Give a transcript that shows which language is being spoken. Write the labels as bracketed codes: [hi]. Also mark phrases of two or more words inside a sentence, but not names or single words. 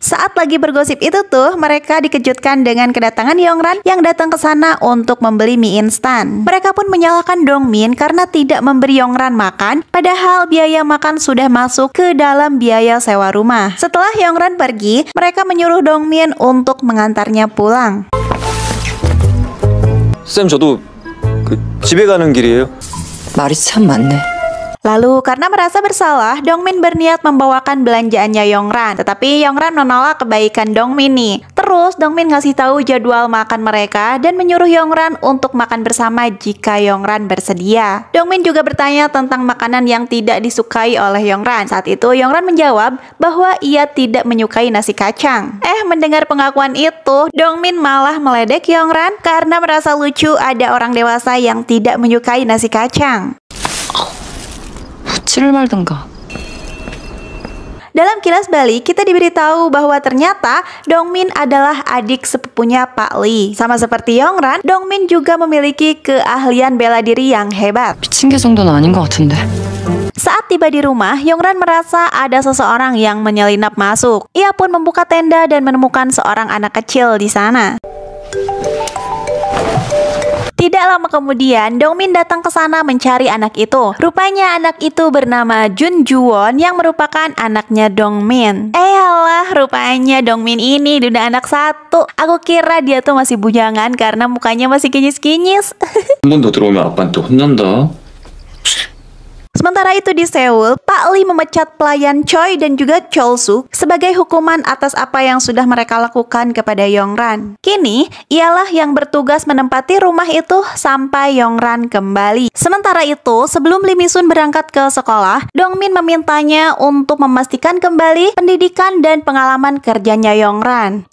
[id] Saat lagi bergosip itu tuh, mereka dikejutkan dengan kedatangan Yongran yang datang ke sana untuk membeli mie instan. Mereka pun menyalahkan Dongmin karena tidak memberi Yongran makan, padahal biaya makan sudah masuk ke dalam biaya sewa rumah. Setelah Yongran pergi, mereka menyuruh Dongmin untuk mengantarnya pulang. [ko] 쌤, 저도 집에 가는 길이에요. 말이 참 많네. [id] Lalu karena merasa bersalah, Dongmin berniat membawakan belanjaannya Yongran. Tetapi Yongran menolak kebaikan Dongmin nih. Terus Dongmin ngasih tahu jadwal makan mereka dan menyuruh Yongran untuk makan bersama jika Yongran bersedia. Dongmin juga bertanya tentang makanan yang tidak disukai oleh Yongran. Saat itu Yongran menjawab bahwa ia tidak menyukai nasi kacang. Mendengar pengakuan itu, Dongmin malah meledek Yongran karena merasa lucu ada orang dewasa yang tidak menyukai nasi kacang. [ko] 묻지를 말든가. [id] Dalam kilas balik, kita diberitahu bahwa ternyata Dongmin adalah adik sepupunya Pak Lee. Sama seperti Yongran, Dongmin juga memiliki keahlian bela diri yang hebat. [ko] 미친 개 정도는 아닌 것 같은데. [id] Saat tiba di rumah, Yongran merasa ada seseorang yang menyelinap masuk. Ia pun membuka tenda dan menemukan seorang anak kecil di sana. Tidak lama kemudian, Dongmin datang ke sana mencari anak itu. Rupanya anak itu bernama Jun Juwon yang merupakan anaknya Dongmin. Alah, rupanya Dongmin ini udah anak 1. Aku kira dia tuh masih bujangan karena mukanya masih kinyis-kinyis. [ko] 한 번 더 들어오면 아빠한테 혼난다. [id] Sementara itu di Seoul, Pak Lee memecat pelayan Choi dan juga Chol-suk sebagai hukuman atas apa yang sudah mereka lakukan kepada Yongran. Kini, ialah yang bertugas menempati rumah itu sampai Yongran kembali. Sementara itu, sebelum Lee Mi-sun berangkat ke sekolah, Dongmin memintanya untuk memastikan kembali pendidikan dan pengalaman kerjanya Yongran.